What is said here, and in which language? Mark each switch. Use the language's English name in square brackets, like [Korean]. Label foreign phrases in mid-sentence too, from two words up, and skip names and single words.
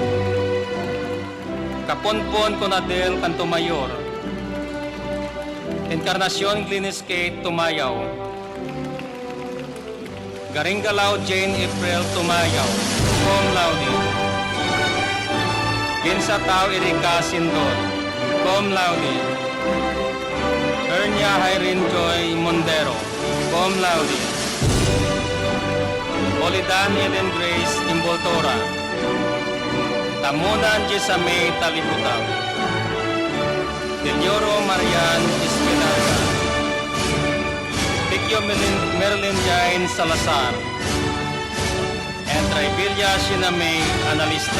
[English] Kaponpon Conadel Cantumayor, Encarnacion Gliniscate Tumayaw, Garingalao Jane April Tumayaw, [Latin] cum laude, [English] Ginsa Tao Erika Sindor, [Latin] cum laude, [English] Ernia Irene Joy Mondero, [Latin] cum laude, [English] Polidan Ellen Grace Imboltora, Tamunan Jesame Taliputaw, Delioro Marian Espinarca, Tikyo Merlin Jain Salazar, and Trivilla Siname Analista.